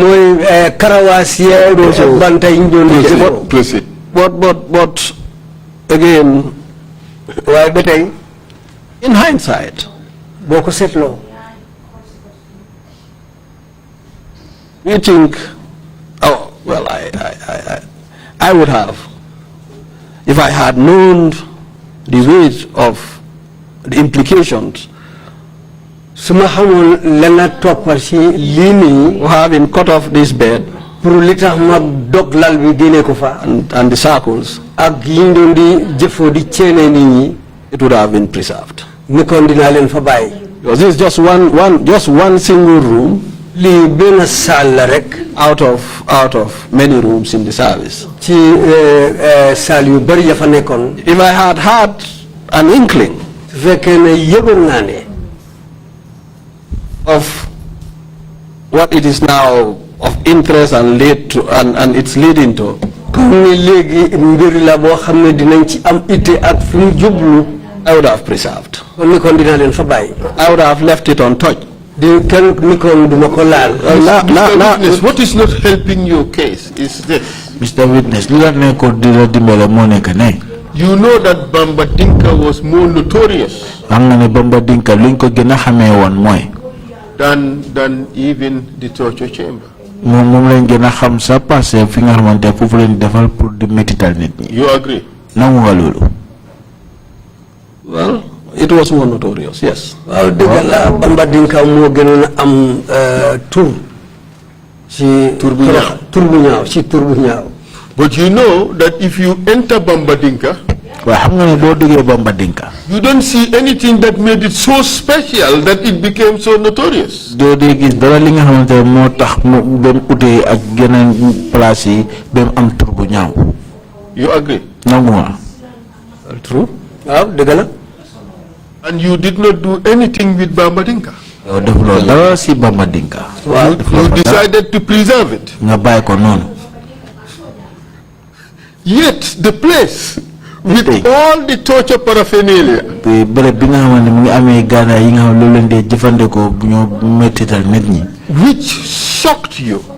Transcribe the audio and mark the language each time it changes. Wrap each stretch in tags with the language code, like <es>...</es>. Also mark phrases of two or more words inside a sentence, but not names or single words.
<en>But again, in hindsight, we think, oh well, I would have, if I had known the weight of the implications of having cut off this bed and the circles,</en> <wo>ak yiñ doon di jëfoo di ceene nit ñi,</wo> <en>it would have been preserved.</en> <wo>ni kon dinaa leen fa bàyyi.</wo> <en>Because this is just one single room</en> <wo>lii benn saal la rek</wo> <en>out of many rooms in the service.</en> <wo>ci saal yu bari ya fa nekkoon.</wo> <en>If I had had an inkling</en> <wo>su fekkee ne yëgoon naa ne</wo> <en>of what it is now of interest and it's leading to,</en> <wo>comme ni léegi mbir la boo xam ne dinañ ci am itte ak fi mu jublu,</wo> <en>I would have preserved.</en> <wo>kon ni kon dinaa leen fa bàyyi.</wo> <en>I would have left it untouched.</en> <wo>di kenn ni kon duma ko laal.</wo> <en>Witness, what is not helping your case is this. Mr. Witness, you know that Bamba Dinka was more notorious than even the torture chamber. You agree? Well, it was more notorious, yes.</en> <wo>waaw dëgg la Bamba Dinka moo gënoon a am tur bu ñaaw.</wo> <en>But you know that if you enter Bamba Dinka, you don't see anything that made it so special that it became so notorious. You agree? True.</en> <wo>waaw dëgg la.</wo> <en>And you did not do anything with Bamba Dinka. Well, you decided to preserve it. Yet the place with all the torture paraphernalia, which shocked you.</en>